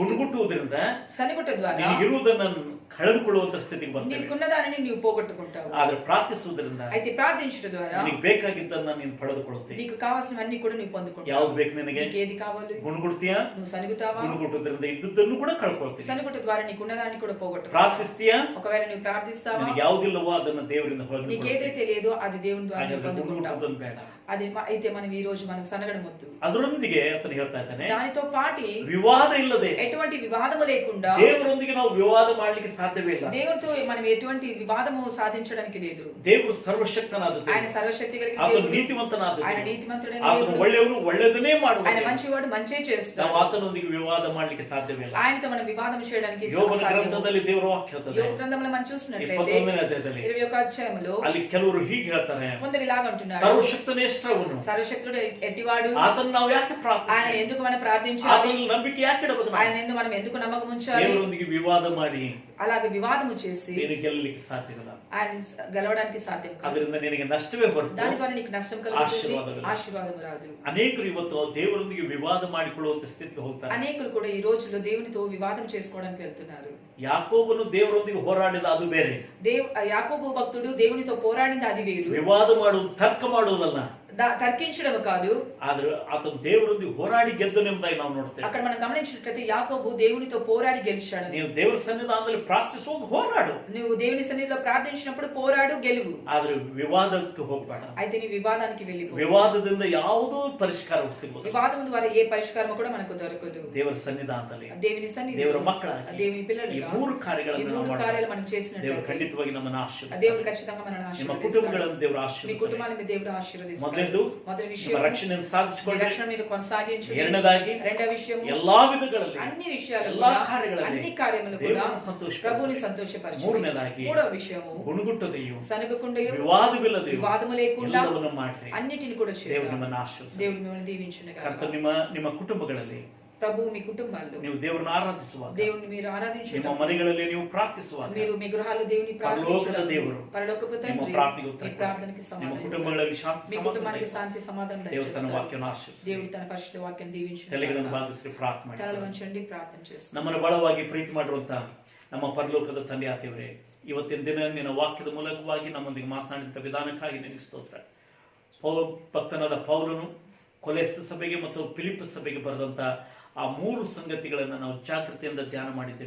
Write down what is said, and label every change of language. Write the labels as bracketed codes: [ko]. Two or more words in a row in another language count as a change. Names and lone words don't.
[kn] ಗುಣಗುಟ್ಟುವುದರಿಂದ [te] సనుగుట ద్వారా [kn] ನಿನಗಿರುವುದನ್ನು ಕಳೆದುಕೊಳ್ಳುವಂತ ಸ್ಥಿತಿಗೆ ಬರ್ತೇವೆ. [te] నీకున్న దానిని నీవు పోగొట్టుకుంటావు. [kn] ಆದ್ರೆ ಪ್ರಾರ್ಥಿಸುವುದರಿಂದ [te] అయితే ప్రార్థించడం ద్వారా [kn] ನಿನಗೆ ಬೇಕಾಗಿದ್ದನ್ನ ನೀನು ಪಡೆದುಕೊಳ್ಳುತ್ತೀಯ. [te] నీకు కావాల్సినవన్నీ కూడా నీవు పొందుకుంటావు. [kn] ಯಾವುದು ಬೇಕು ನಿನಗೆ? [te] నీకు ఏది కావాలి? [kn] ಗುಣಗುಡ್ತೀಯಾ? [te] నువ్వు సనుగుతావా? [kn] ಗುಣಗುಟ್ಟುವುದರಿಂದ ಇದ್ದುದನ್ನು ಕೂಡ ಕಳ್ಕೊಳ್ತೀಯ. [te] సనుగుట ద్వారా నీకున్న దాన్ని కూడా పోగొట్టుకుంటావు. [kn] ಪ್ರಾರ್ಥಿಸ್ತೀಯಾ? [te] ఒకవేళ నువ్వు ప్రార్థిస్తావా? [kn] ನಿನಗೆ ಯಾವುದಿಲ್ಲವೋ ಅದನ್ನ ದೇವರಿಂದ ಹೊರಗೆ [te] నీకు ఏదైతే లేదో అది దేవుని ద్వారా నువ్వు పొందుకుంటావు. [kn] ಗುಣಗುಟ್ಟುವುದನ್ನು ಬೇಡ. [te] అది అయితే మనం ఈ రోజు మనం సనగడం వద్దు. [kn] ಅದರೊಂದಿಗೆ ಆತನು ಹೇಳ್ತಾ ಇದ್ದಾನೆ, [te] దానితో పాటి [kn] ವಿವಾದ ಇಲ್ಲದೆ, [te] ఎటువంటి వివాదము లేకుండా [kn] ದೇವರೊಂದಿಗೆ ನಾವು ವಿವಾದ ಮಾಡಲಿಕ್ಕೆ ಸಾಧ್ಯವೇ ಇಲ್ಲ. [te] దేవునితో మనం ఎటువంటి వివాదము సాధించడానికి లేదు. [kn] ದೇವರು ಸರ್ವಶಕ್ತನಾದ ದೇವರು. [te] ఆయన సర్వశక్తి కలిగిన [kn] ಆತನು [te] దేవుడు. [kn] ನೀತಿವಂತನಾದ [te] ఆయన [kn] ದೇವರು. [te] నీతిమంతుడైన [kn] ಆತನು [te] దేవుడు. [kn] ಒಳ್ಳೆಯವರು, ಒಳ್ಳೆಯದನ್ನೇ ಮಾಡುವ [te] ఆయన [kn] ದೇವರು. [te] మంచివాడు, మంచే చేస్తాడు. [kn] ನಾವು ಆತನೊಂದಿಗೆ ವಿವಾದ ಮಾಡಲಿಕ್ಕೆ ಸಾಧ್ಯವೇ ಇಲ್ಲ. [te] ఆయనతో మనం వివాదం చేయడానికి [kn] ಯೋಬನ [te] సాధ్యము. [kn] ಗ್ರಂಥದಲ್ಲಿ ದೇವರ ವಾಕ್ಯ ಹೇಳ್ತದೆ, [te] యోబు గ్రంథంలో మనం చూసినట్లయితే [kn] 21ನೇ ಅಧ್ಯಾಯದಲ್ಲಿ [te] 21వ అధ్యాయములో [kn] ಅಲ್ಲಿ ಕೆಲವರು ಹೀಗೆ ಹೇಳ್ತಾರೆ, [te] కొందరు ఇలాగ అంటున్నారు, [kn] ಸರ್ವಶಕ್ತನೇಷ್ಟವನು [te] సర్వశక్తుడు ఎట్టివాడు, [kn] ಆತನ್ನು ನಾವು ಯಾಕೆ [te] ఆయన [kn] ಪ್ರಾರ್ಥಿಸಬೇಕು? [te] ఎందుకు మనం ప్రార్థించాలి, [kn] ಆತನಲ್ಲಿ ನಂಬಿಕೆ ಯಾಕೆ ಇಡಬೇಕು? [te] ఆయన ఎందు మనం ఎందుకు నమ్మకం ఉంచాలి? [kn] ದೇವರೊಂದಿಗೆ ವಿವಾದ ಮಾಡಿ [te] అలాగే వివాదము చేసి [kn] ನೀನು ಗೆಲ್ಲಲಿಕ್ಕೆ ಸಾಧ್ಯವಿಲ್ಲ. [te] ఆయన గెలవడానికి సాధ్యం కాదు. [kn] ಅದರಿಂದ ನಿನಗೆ ನಷ್ಟವೇ ಹೊರತು [te] దాని ద్వారా నీకు నష్టం కలుగుతుంది, [kn] ಆಶೀರ್ವಾದವಿಲ್ಲ. [te] ఆశీర్వాదము రాదు. [kn] ಅನೇಕರು ಇವತ್ತು ದೇವರೊಂದಿಗೆ ವಿವಾದ ಮಾಡಿಕೊಳ್ಳುವಂತ ಸ್ಥಿತಿಗೆ ಹೋಗ್ತಾರೆ. [te] అనేకులు కూడా ఈ రోజుల్లో దేవునితో వివాదం చేసుకోవడానికి వెళ్తున్నారు. [kn] ಯಾಕೋಬನು ದೇವರೊಂದಿಗೆ ಹೋರಾಡಿದ ಅದು ಬೇರೆ. [te] యాకోబు భక్తుడు దేవునితో పోరాడింది అది వేరు. [kn] ವಿವಾದ ಮಾಡುವುದು, ತರ್ಕ ಮಾಡುವುದಲ್ಲ. [te] తర్కించడం కాదు, [kn] ಆದ್ರೆ ಆತನು ದೇವರೊಂದಿಗೆ ಹೋರಾಡಿ ಗೆದ್ದನೆಂಬುದಾಗಿ ನಾವು ನೋಡ್ತೇವೆ. [te] అక్కడ మనం గమనించినట్లయితే యాకోబు దేవునితో పోరాడి గెలిచాడు. [kn] ನೀವು ದೇವರ ಸನ್ನಿಧಾನದಲ್ಲಿ ಪ್ರಾರ್ಥಿಸುವಾಗ ಹೋರಾಡು, [te] నువ్వు దేవుని సన్నిధిలో ప్రార్థించినప్పుడు పోరాడు, గెలువు. [kn] ಆದ್ರೆ వివాದಕ್ಕೆ ಹೋಗಬೇಡ. [te] అయితే నీ వివాదానికి వెళ్ళిపో. [kn] ವಿವಾದದಿಂದ ಯಾವುದೂ ಪರಿಷ್ಕಾರ ಸಿಗಬಹುದು. [te] వివాదం ద్వారా ఏ పరిష్కారం కూడా మనకు దొరకదు. [kn] ದೇವರ ಸನ್ನಿಧಾನದಲ್ಲಿ, [te] దేవుని సన్నిధిలో, [kn] ದೇವರ ಮಕ್ಕಳಾಗಿ [te] దేవుని [kn] ಈ [te] పిల్లలుగా [kn] 3 ಕಾರ್ಯಗಳನ್ನು [te] ఈ [kn] ನಾವು [te] 3 [kn] ಮಾಡಿದ್ರೆ [te] కార్యాలు మనం [kn] ದೇವರು [te] చేసినట్లయితే [kn] ಖಂಡಿತವಾಗಿ ನಮ್ಮನ್ನು [te] దేవుడు [kn] ಆಶೀರ್ವದಿಸ್ತಾನೆ. [te] ఖచ్చితంగా మనల్ని [kn] ನಿಮ್ಮ [te] ఆశీర్వదిస్తాడు. [kn] ಕುಟುಂಬಗಳನ್ನು ದೇವರು [te] మీ [kn] ಆಶೀರ್ವದಿಸ್ತಾನೆ. [te] కుటుంబాన్ని దేవుడు ఆశీర్వదిస్తాడు. [kn] ಮೊದಲನೇದು [te] మొదటి విషయం, [kn] ನಿಮ್ಮ ರಕ್ಷಣೆಯನ್ನು [te] మీ [kn] ಸಾಧಿಸಿಕೊಳ್ಳಿ. [te] రక్షణ మీద కొనసాగించండి. [kn] ಎರಡನೇದಾಗಿ [te] రెండవ విషయం, [kn] ಎಲ್ಲಾ ವಿಧಗಳಲ್ಲಿ, [te] అన్ని విషయాలు [kn] ಎಲ್ಲಾ [te] కూడా, [kn] ಕಾರ್ಯಗಳಲ್ಲಿ [te] అన్ని కార్యములు కూడా [kn] ದೇವರನ್ನು ಸಂತೋಷಪಡಿಸಿ. [te] ప్రభువుని సంతోషపరచు. [kn] ಮೂರನೇದಾಗಿ [te] మూడవ విషయము, [kn] ಗುಣಗುಟ್ಟದೆಯು, [te] సనుగకుండయు, [kn] ವಿವಾದವಿಲ್ಲದೆಯು [te] వివాదము లేకుండా [kn] ಎಲ್ಲವನ್ನು ಮಾಡ್ರಿ. [te] అన్నిటిని కూడా [kn] ದೇವರು [te] చేద్దాం. [kn] ನಿಮ್ಮನ್ನು ಆಶೀರ್ವದಿಸಲಿ. [te] దేవుడు మిమ్మల్ని దీవించునుగాక. [kn] ಕರ್ತನು ನಿಮ್ಮ ಕುಟುಂಬಗಳಲ್ಲಿ [te] ప్రభు మీ కుటుంబాల్లో [kn] ನೀವು ದೇವರನ್ನು ಆರಾಧಿಸುವಾಗ, [te] దేవుని మీరు [kn] ನಿಮ್ಮ [te] ఆరాధించడం, [kn] ಮನೆಗಳಲ್ಲಿ ನೀವು ಪ್ರಾರ್ಥಿಸುವಾಗ, [te] మీరు మీ గృహాల్లో దేవుని [kn] పరలోకದ [te] ప్రార్థించడం, దేవుడు పరలోకపు [kn] ನಿಮ್ಮ [te] తండ్రి [kn] ಪ್ರಾರ್ಥನೆಗೆ ಉತ್ತರ [te] మీ ప్రార్థనకి [kn] ನಿಮ್ಮ [te] సమాధానం ఇస్తాడు. [kn] ಕುಟುಂಬಗಳಲ್ಲಿ ಶಾಂತಿ [te] మీ [kn] ಸಮಾಧಾನ [te] కుటుంబానికి ದಯచేసి. శాంతి సమాధానం [kn] ದೇವರು ತನ್ನ [te] దయచేస్తాడు. [kn] ವಾಕ್ಯವನ್ನು ಆಶೀರ್ವದಿಸಲಿ. [te] దేవుడు తన పరిశుద్ధ వాక్యం [kn] ತಲೆಗಳನ್ನು [te] దీవించును. [kn] ಬಾಗಿಸಿ ಪ್ರಾರ್ಥನೆ [te] తలలు [kn] ಮಾಡಿ. [te] వంచండి, ప్రార్థన చేస్తాం. [kn] ನಮ್ಮನ್ನು ಬಲವಾಗಿ ಪ್ರೀತಿ ಮಾಡಿರುವಂತ ನಮ್ಮ ಪರಲೋಕದ ತಂದೆ ಆತೇವರೇ, ಇವತ್ತಿನ ದಿನ ನಿನ್ನ ವಾಕ್ಯದ ಮೂಲಕವಾಗಿ ನಮ್ಮೊಂದಿಗೆ ಮಾತನಾಡಿದಂಥ ವಿಧಾನಕ್ಕಾಗಿ ನಿನಗೆ ಸ್ತೋತ್ರ. ಭಕ್ತನಾದ ಪೌಲನು ಕೊಲೆಸ್ ಸಭೆಗೆ ಮತ್ತು ಫಿಲಿಪ್ ಸಭೆಗೆ ಬರೆದಂತ ಆ 3 ಸಂಗತಿಗಳನ್ನು ನಾವು ಜಾಗೃತಿಯಿಂದ ಧ್ಯಾನ ಮಾಡಿದ್ದೇವೆ.